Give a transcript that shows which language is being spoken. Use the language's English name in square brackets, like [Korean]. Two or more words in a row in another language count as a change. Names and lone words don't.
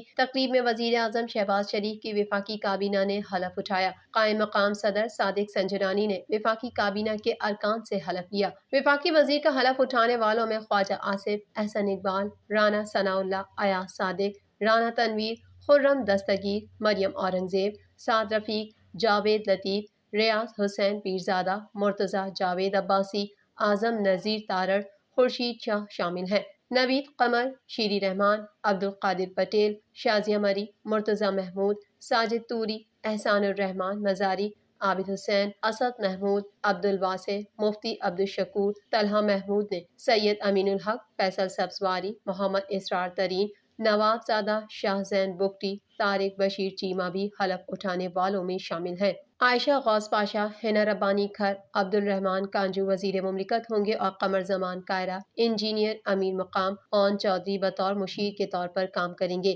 [Urdu] تقریب میں وزیر اعظم شہباز شریف کی وفاقی کابینہ نے حلف اٹھایا. قائم مقام صدر صادق سنجرانی نے وفاقی کابینہ کے ارکان سے حلف لیا. وفاقی وزیر کا حلف اٹھانے والوں میں خواجہ آصف، احسن اقبال، رانا ثناء اللہ، ایاز صادق، رانا تنویر، خرم دستگیر، مریم اورنگزیب، سعد رفیق, جاوید لطیف، ریاض حسین پیرزادہ، مرتضیٰ جاوید عباسی، اعظم نذیر تارڑ، خورشید شاہ شامل ہیں. نوید قمر، شیری رحمان، عبدالقادر پٹیل، شازیہ مری، مرتضیٰ محمود، ساجد طوری، احسان الرحمان مزاری، عابد حسین، اسد محمود، عبدالواسع، مفتی عبدالشکور، طلحہ محمود نے سید امین الحق، فیصل سبزواری، محمد اسرار ترین, نواب زادہ شاہ زین بگٹی، طارق بشیر چیمہ بھی حلف اٹھانے والوں میں شامل ہیں۔ عائشہ غوث پاشا، حنا ربانی کھر، عبد الرحمان کانجو وزیر مملکت ہوں گے اور قمر زمان کائرہ انجینئر امیر مقام اون چودھری بطور مشیر کے طور پر کام کریں گے۔